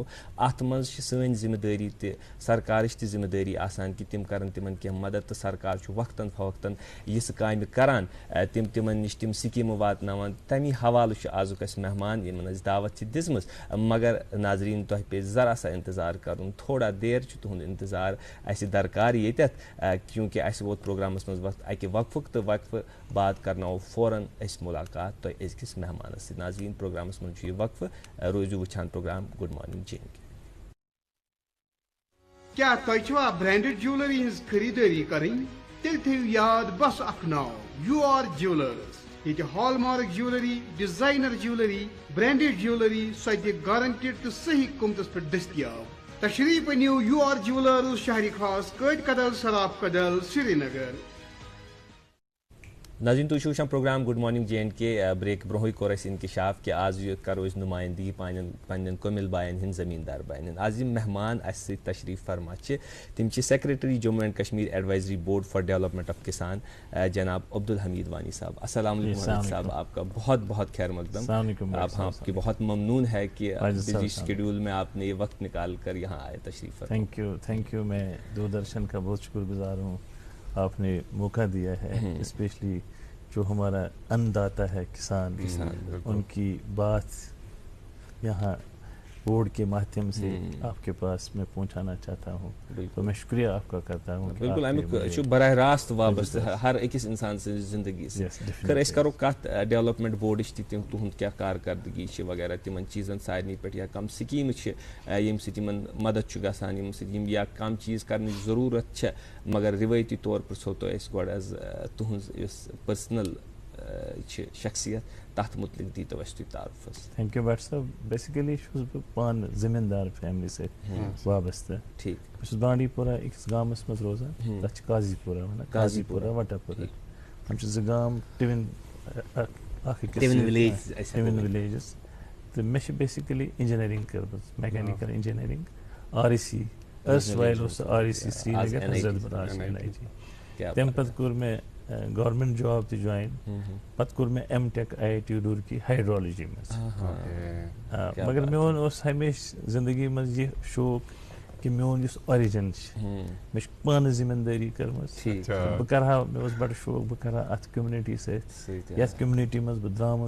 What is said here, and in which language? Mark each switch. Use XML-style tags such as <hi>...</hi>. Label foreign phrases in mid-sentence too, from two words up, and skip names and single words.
<ks>اتھ منٛز چھِ سٲنۍ ذمہ دٲری تہِ سرکارٕچ تہِ ذمہ دٲری آسان کہِ تِم کرن تِمن کینٛہہ مدد تہٕ سرکار چھُ وقتن فوقتن یِژھٕ کامہِ کران تِمن نِش تِم سکیٖمہٕ واتناوان تمی حوالہٕ چھُ آزُک اَسہِ مہمان یِمن اَسہِ دعوت چھِ دِژمٕژ مگر ناظریٖن تۄہہِ پیٚیہِ</ks> <ur>ذرا سا</ur> <ks>انتظار کرُن</ks> <ur>تھوڑا دیر</ur> <ks>چھُ تُہُنٛد انتظار اَسہِ درکار ییٚتٮ۪تھ کیونکہِ اَسہِ ووت پروگرامس منٛز وقت اکہِ وقفُک تہٕ وقفہٕ بعد کرناوو فوراً أسۍ مُلاقات تۄہہِ أزکِس مہمانس سۭتۍ. ناظریٖن پروگرامس منٛز چھُ یہِ وقفہٕ روٗزِو وٕچھان پروگرام گُڈ مارنِنٛگ جے اینڈ کے. کیا تۄہہِ چھوا</ks> <en>branded jewelry</en> <ks>ہٕنٛز خریدٲری کرٕنۍ تیٚلہِ تھٲیِو یاد بس اکھ ناو یوٗ آر جیولرز. ییٚتہِ</ks> <en>hall mark jewelry designer jewelry branded jewelry</en> <ks>سۄ تہِ گارنٹڈ تہٕ صحیح قۭمتس پٮ۪ٹھ دٔستیاب. تشریف أنِو یوٗ آر جیولرز شہرِ خاص کٲٹۍ کدل سراف کدل سری نگر. ناظریٖن تُہۍ چھِو وٕچھان پروگرام گُڈ مارنِنٛگ جے اینڈ کے. بریک برونٛہٕے کوٚر اَسہِ اِنکِشاف کہِ آز کرو أسۍ نُمٲیِندگی پنٕنٮ۪ن قٔمِل باین ہٕنٛدۍ زٔمیٖندار باین ہٕنٛدۍ. آز یِم مہمان اَسہِ سۭتۍ تشریٖف فرما چھِ تِم چھِ</ks> <en>Secretary Jammu and Kashmir Advisory Board for Development of Kisan</en> <ks>جناب عبدالحمید وانی صاحب.</ks> <ur>السلام علیکم حمید صاحب, آپ کا بہت بہت خیر مقدم. آپ کی بہت ممنون ہے کہ</ur> <en>busy schedule</en> <ur>میں آپ نے یہ وقت نکال کر یہاں آئے تشریف فرما.</ur> <en>thank you.</en> <ur>میں دوردرشن کا بہت شکر گزار ہوں, آپ نے موقع دیا ہے اسپیشلی جو ہمارا ان داتا ہے کسان ان کی بات یہاں بورڈ کے مادھیم سے آپ کے پاس میں پہنچانا چاہتا ہوں. تو میں شکریہ آپ کا کرتا ہوں.</ur> <ks>بالکل امیک براہ راست وابستہ ہر أکِس انسان سٕنٛزِ زندگی سۭتۍ. خٲر أسۍ کرو کتھ ڈیولپمنٹ بورڈٕچ تہِ تُہُنٛد کیٛاہ کارکردگی چھِ وغیرہ تِمن چیٖزن سارنٕے پٮ۪ٹھ یا کم سکیٖمہٕ چھِ ییٚمہِ سۭتۍ یِمن مدد چھُ گژھان ییٚمہِ سۭتۍ یِم یا کم چیٖز کرنٕچ ضروٗرت چھےٚ مگر رِوٲیتی طور پرٛژھو تۄہہِ أسۍ گۄڈٕ حظ تُہٕنٛز یۄس پٔرسنل چھِ شخصیت تتھ متعلق دیٖتو اَسہِ تُہۍ تعارُف حظ.</ks> <en>thank you</en> <ks>بٹ صٲب. بیسِکلی چھُس بہٕ پانہٕ زٔمیٖندار فیملی سۭتۍ وابستہٕ. ٹھیٖک. بہٕ چھُس بانڈی پورہ أکِس گامس منٛز روزان تتھ چھِ قاضی پورہ ونان, قاضی پورہ وٹاپورہ. تِم چھِ زٕ گام</ks> <en>twin seven villages</en> <ks>تو مے بیسکلی انجینئرنگ کٔرمٕژ</ks> <en>mechanical engineering</en> <ks>REC ارسوایل اوس REC سرینگر حضرت بَراش NIT تمہِ پَتہٕ کوٚر مےٚ</ks> <en>government job</en> <ks>تہِ جوین پَتہٕ کوٚر مےٚ M.Tech IIT روٗرکی ہایڈرولجی منٛز مگر میون اوس ہمیشہِ زندگی منٛز یہِ شوق کہ میون یُس آرِجن چھِ مےٚ چھِ پانہٕ زٔمیٖندٲری کٔرمٕژ بہٕ کَرٕ ہا مےٚ اوس بَڑٕ شوق بہٕ کَرٕ ہا اَتھ کوٚمنِٹی سۭتۍ یَتھ کوٚمنِٹی منٛز بہٕ درٛامُت</ks>